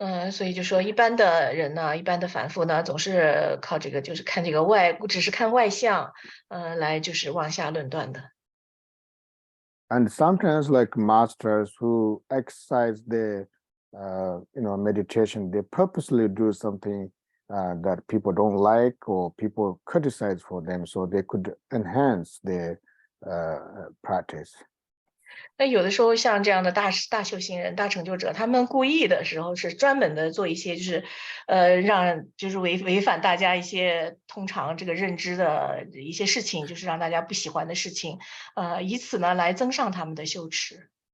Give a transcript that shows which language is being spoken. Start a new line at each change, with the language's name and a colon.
Chinese: 所以就说一般的人呢，一般的凡夫呢，总是靠这个就是看这个只是看外相，来就是往下论断的。
English: And sometimes like masters who exercise their meditation, they purposely do something that people don't like or people criticize for them, so they could enhance their practice.
Chinese: 那有的时候像这样的大修行人、大成就者，他们故意的时候是专门的做一些就是，让就是违反大家一些通常这个认知的一些事情，就是让大家不喜欢的事情，以此呢来增上他们的羞耻。